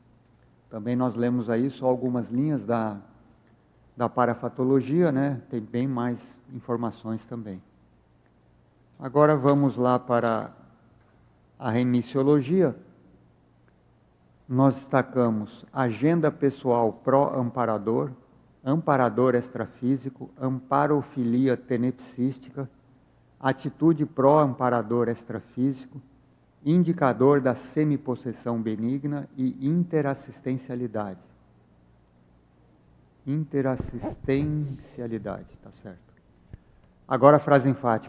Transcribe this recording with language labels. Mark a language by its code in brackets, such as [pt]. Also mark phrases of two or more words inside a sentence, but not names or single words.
[pt] Também nós lemos aí só algumas linhas da parafatologia, né? Tem bem mais informações também. Agora vamos lá para a remissiologia. Nós destacamos agenda pessoal pró-amparador, amparador extrafísico, amparofilia tenepsística, atitude pró-amparador extrafísico, indicador da semipossessão benigna e interassistencialidade. Interassistencialidade, tá certo. Agora a frase enfática.